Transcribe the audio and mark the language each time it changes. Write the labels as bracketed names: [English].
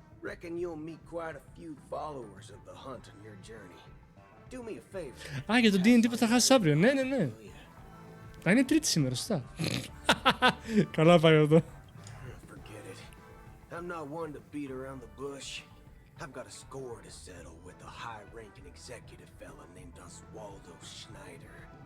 [English] Reckon you'll meet quite a few followers of the hunt on your journey. Do me a favor. [Greek] Α, για το D&D που θα χάσεις αύριο. Ναι, ναι, ναι. Θα είναι Τρίτη σήμερα, σωστά. Καλά πάει αυτό. [English] Forget it. I'm not one to beat around the bush. I've got a score to settle with a high-ranking executive fella named Oswaldo Schneider.